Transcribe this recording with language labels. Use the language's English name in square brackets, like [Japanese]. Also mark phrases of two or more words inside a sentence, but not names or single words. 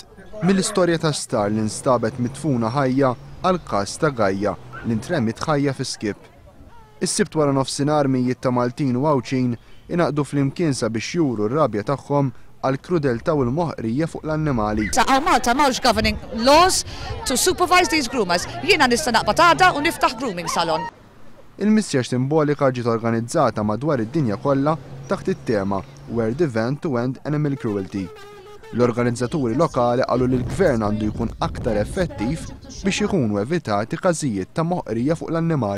[Maltese] Mill-istorja ta' Star li nstabet mitfuna ħajja għal każ ta' Gajja li ntremmit ħajja fi skip. Is-sibt wara nofsinhar mijiet ta' Maltin u Għawċin inaqdu fl-imkien sabiex juru r-rabja tagħhom għal krudelta u l-moħqrija fuq l-annimali. [English] Malta m'hawnx governing laws to supervise these groomers. [Maltese] Jiena nista' naqbad għada u niftaħ [English] grooming salon. [Maltese] Il-missjaġ simbolika ġiet organizzata madwar id-dinja kollha taħt it-tema Where the Van to End Animal Cruelty. L-organizzaturi lokali qalu li l-gvern għandu jkun aktar effettiv biex ikunu evitati każijiet ta' moħqrija fuq l-annimali.